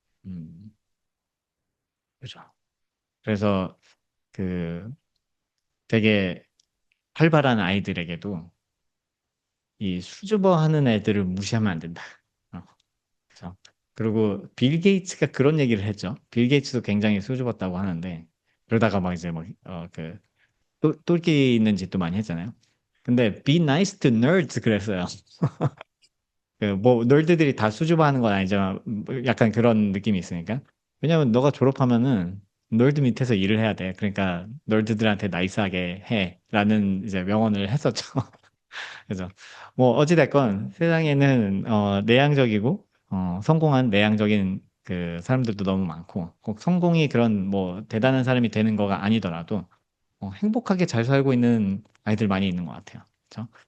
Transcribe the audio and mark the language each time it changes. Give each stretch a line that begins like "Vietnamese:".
Korean: 음, 그죠. 그래서 그 되게 활발한 아이들에게도 이 수줍어하는 애들을 무시하면 안 된다. 그죠. 그리고 빌 게이츠가 그런 얘기를 했죠. 빌 게이츠도 굉장히 수줍었다고 하는데 그러다가 막 이제 막그 똘끼 있는 짓도 많이 했잖아요. 근데
English: be nice to nerds
Korean: 그랬어요. 그 뭐 널드들이 다 수줍어하는 건 아니지만 뭐 약간 그런 느낌이 있으니까. 왜냐면 너가 졸업하면은 널드 밑에서 일을 해야 돼. 그러니까 널드들한테 나이스하게 해라는 이제 명언을 했었죠. 그래서 뭐 어찌됐건 세상에는 내향적이고 성공한 내향적인 그 사람들도 너무 많고 꼭 성공이 그런 뭐 대단한 사람이 되는 거가 아니더라도 행복하게 잘 살고 있는 아이들 많이 있는 것 같아요. 그렇죠?